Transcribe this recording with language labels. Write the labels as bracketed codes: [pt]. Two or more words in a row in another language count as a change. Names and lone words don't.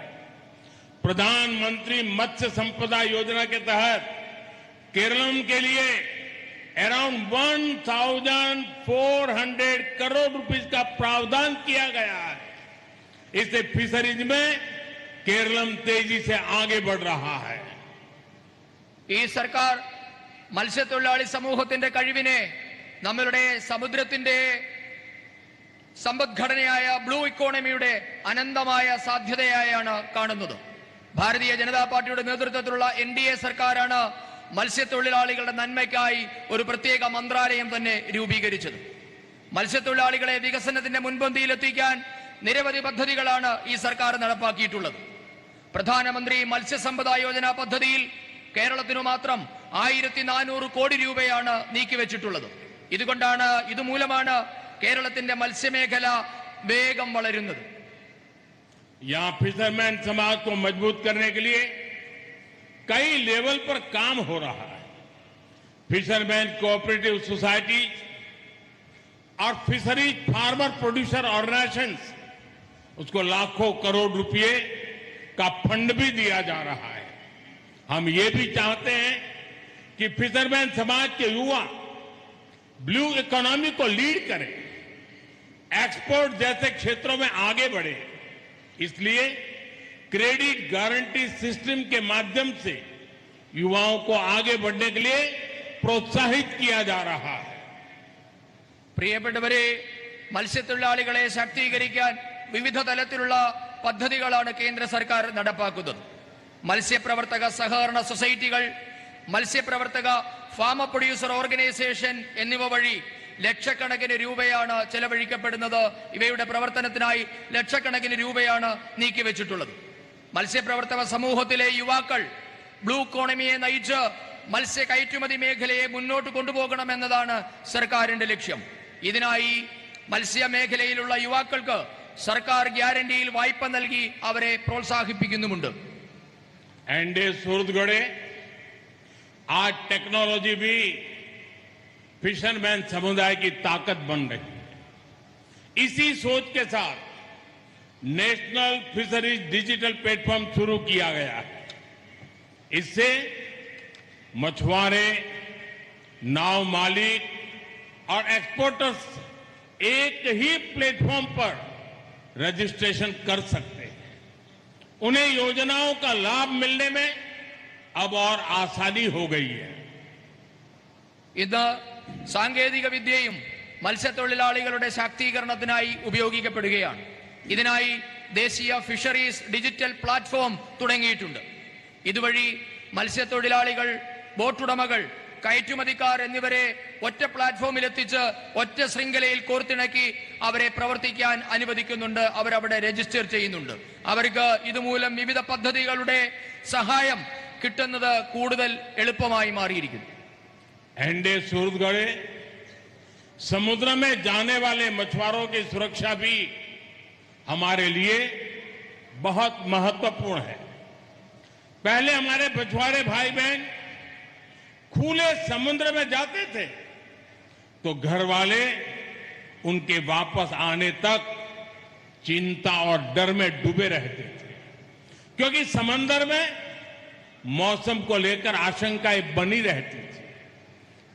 [hi] प्रधानमंत्री मत्स्य संपदा योजना के तहत केरलम के लिए अराउंड 1,400 करोड़ रुपीस का प्रावधान किया गया है। इससे फिशरीज में केरलम तेजी से आगे बढ़ रहा है. [ml] ഈ സർക്കാർ മത്സ്യത്തൊഴിലാളി സമൂഹത്തിന്റെ കഴിവിനെ നമ്മളുടെ സമുദ്രത്തിന്റെ സമ്പദ്ഘടനയായ [en] blue economy [ml] അനന്തമായ സാധ്യതയായാണ് കാണുന്നത്. ഭാരതീയ ജനതാ പാർട്ടിയുടെ നേതൃത്വത്തിലുള്ള എൻഡിഎ സർക്കാരാണ് മത്സ്യത്തൊഴിലാളികളുടെ നന്മയ്ക്കായി ഒരു പ്രത്യേക മന്ത്രാലയം തന്നെ രൂപീകരിച്ചത്. മത്സ്യത്തൊഴിലാളികളെ വികസനത്തിന്റെ മുൻപന്തിയിലെത്തിക്കാൻ നിരവധി പദ്ധതികളാണ് ഈ സർക്കാർ നടപ്പാക്കിയിട്ടുള്ളത്. പ്രധാനമന്ത്രി മത്സ്യസമ്പദാ യോജന പദ്ധതിയിൽ കേരളത്തിനു മാത്രം 1400 കോടി രൂപയാണ് നീക്കിവെച്ചിട്ടുള്ളത്. ഇതുമൂലമാണ് കേരളത്തിന്റെ മത്സ്യമേഖല വേഗം വളരുന്നത്. [hi] यहाँ फिशरमैन समाज को मजबूत करने के लिए कई लेवल पर काम हो रहा है. [en] fisherman cooperative society [hi] और [en] fisheries farmer producer organisations, [hi] उसको लाखों करोड़ रुपए का फंड भी दिया जा रहा है. हम ये भी चाहते हैं कि फिशरमैन समाज के युवा [en] blue economy [hi] को लीड करें, एक्सपोर्ट जैसे क्षेत्रों में आगे बढ़े. इसलिए [en] credit guarantee system [hi] के माध्यम से युवाओं को आगे बढ़ने के लिए प्रोत्साहित किया जा रहा है. [ml] പ്രിയപ്പെട്ടവരെ, മത്സ്യത്തൊഴിലാളികളെ ശാക്തീകരിക്കാൻ വിവിധ തലത്തിലുള്ള പദ്ധതികളാണ് കേന്ദ്ര സർക്കാർ നടപ്പാക്കുന്നത്. മത്സ്യപ്രവർത്തക സഹകരണ സൊസൈറ്റികൾ, മത്സ്യപ്രവർത്തക [en] farmer producer organisation [ml] എന്നിവ വഴി ലക്ഷക്കണക്കിന് രൂപയാണ് ചെലവഴിക്കപ്പെടുന്നത്. ഇവയുടെ പ്രവർത്തനത്തിനായി ലക്ഷക്കണക്കിന് രൂപയാണ് നീക്കിവെച്ചിട്ടുള്ളത്. മത്സ്യപ്രവർത്തക സമൂഹത്തിലെ യുവാക്കൾ [en] blue economy [ml] നയിച്ച് മത്സ്യ കയറ്റുമതി മേഖലയെ മുന്നോട്ട് കൊണ്ടുപോകണമെന്നതാണ് സർക്കാരിന്റെ ലക്ഷ്യം. ഇതിനായി മത്സ്യമേഖലയിലുള്ള യുവാക്കൾക്ക് സർക്കാർ ഗ്യാരണ്ടിയിൽ വായ്പ നൽകി അവരെ പ്രോത്സാഹിപ്പിക്കുന്നുമുണ്ട്. [hi] एनडीए सूरतगढ़े आज टेक्नोलॉजी भी फिशरमैन समुदाय की ताकत बन रही है. इसी सोच के साथ [en] national fisheries digital platform [hi] शुरू किया गया है. इससे मछुआरे, नाव मालिक और एक्सपोर्टर्स एक ही प्लेटफॉर्म पर रजिस्ट्रेशन कर सकते हैं. उन्हें योजनाओं का लाभ मिलने में अब और आसानी हो गई है. [ml] ഇന്ന് സാങ്കേതിക വിദ്യയും മത്സ്യത്തൊഴിലാളികളുടെ ശാക്തീകരണത്തിനായി ഉപയോഗിക്കപ്പെടുകയാണ്. ഇതിനായി ദേശീയ [en] fisheries digital platform [ml] തുടങ്ങിയിട്ടുണ്ട്. ഇതുവഴി മത്സ്യത്തൊഴിലാളികൾ, ബോട്ടുടമകൾ, കയറ്റുമതിക്കാർ എന്നിവരെ ഒറ്റ പ്ലാറ്റ്ഫോമിൽ എത്തിച്ച് ഒറ്റ ശൃംഖലയിൽ കോർത്തിണക്കി അവരെ പ്രവർത്തിക്കാൻ അനുവദിക്കുന്നുണ്ട്. അവരവിടെ രജിസ്റ്റർ ചെയ്യുന്നുണ്ട്. അവർക്ക് ഇതുമൂലം വിവിധ പദ്ധതികളുടെ സഹായം കിട്ടുന്നത് കൂടുതൽ എളുപ്പമായി മാറിയിരിക്കുന്നു. [hi] एनडीए सूरतगढ़ समुद्र में जाने वाले मछुआरों की सुरक्षा भी हमारे लिए बहुत महत्वपूर्ण है. पहले हमारे मछुआरे भाई बहन खुले समुद्र में जाते थे तो घर वाले उनके वापस आने तक चिंता और डर में डूबे रहते थे, क्योंकि समंदर में मौसम को लेकर आशंकाएं बनी रहती थी.